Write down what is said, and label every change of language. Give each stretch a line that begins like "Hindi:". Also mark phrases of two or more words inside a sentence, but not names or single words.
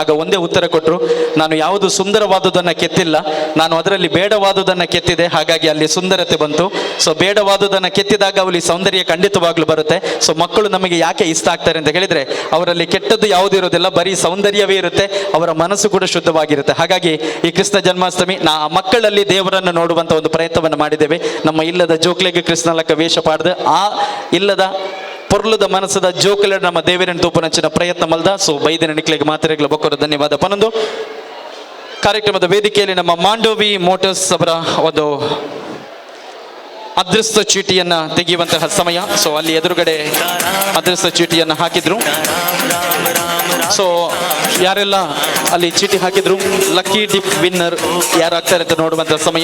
Kannada: ಆಗ ಒಂದೇ ಉತ್ತರ ಕೊಟ್ಟರು, ನಾನು ಯಾವುದು ಸುಂದರವಾದುದನ್ನು ಕೆತ್ತಿಲ್ಲ, ನಾನು ಅದರಲ್ಲಿ ಬೇಡವಾದುದನ್ನು ಕೆತ್ತಿದೆ, ಹಾಗಾಗಿ ಅಲ್ಲಿ ಸುಂದರತೆ ಬಂತು. ಸೊ ಬೇಡವಾದುದನ್ನು ಕೆತ್ತಿದಾಗ ಅಲ್ಲಿ ಸೌಂದರ್ಯ ಖಂಡಿತವಾಗ್ಲೂ ಬರುತ್ತೆ. ಸೊ ಮಕ್ಕಳು ನಮಗೆ ಯಾಕೆ ಇಷ್ಟ ಆಗ್ತಾರೆ ಅಂತ ಹೇಳಿದ್ರೆ ಅವರಲ್ಲಿ ಕೆಟ್ಟದ್ದು ಯಾವುದೂ ಇರೋದಿಲ್ಲ, ಬರೀ ಸೌಂದರ್ಯವೇ ಇರುತ್ತೆ, ಅವರ ಮನಸ್ಸು ಕೂಡ ಶುದ್ಧವಾಗಿರುತ್ತೆ. ಹಾಗಾಗಿ ಈ ಕೃಷ್ಣ ಜನ್ಮಾಷ್ಟಮಿ ಮಕ್ಕಳಲ್ಲಿ ದೇವರನ್ನು ನೋಡುವಂತ ಒಂದು ಪ್ರಯತ್ನವನ್ನು ಮಾಡಿದ್ದೇವೆ.
Tulu: ನಮ್ಮ ಇಲ್ಲದ ಜೋಕ್ಲೆಗೆ ಕೃಷ್ಣಲಕ್ಕ ವೇಷ ಪಾಡ್ದು ಆ ಇಲ್ಲದ ಪೊರ್ಲುದ ಮನಸ್ಸದ ಜೋಕಲ ನಮ್ಮ ದೇವರನ್ನು ತೂಪನಂಚಿನ ಪ್ರಯತ್ನ ಮಲ್ದ. ಸೊ ಬೈದಿನ ನಿಕ್ಲೆಗೆ ಮಾತ್ರೆಗಳ ಬೊಕ್ಕರು ಧನ್ಯವಾದ ಪನೊಂದು.
Kannada: ಕಾರ್ಯಕ್ರಮದ ವೇದಿಕೆಯಲ್ಲಿ ನಮ್ಮ ಮಾಂಡೋವಿ ಮೋಟರ್ಸ್ ಅವರ ಒಂದು ಅದೃಷ್ಟ ಚೀಟಿಯನ್ನ ತೆಗೆಯುವಂತಹ ಸಮಯ. ಸೊ ಅಲ್ಲಿ ಎದುರುಗಡೆ ಅದೃಷ್ಟ ಚೀಟಿಯನ್ನು ಹಾಕಿದ್ರು. ಸೊ ಯಾರೆಲ್ಲ ಅಲ್ಲಿ ಚೀಟಿ ಹಾಕಿದ್ರು,
English: lucky dip winner
Kannada: ಯಾರಾಗ್ತಾರೆ ಅಂತ ನೋಡುವಂತಹ ಸಮಯ.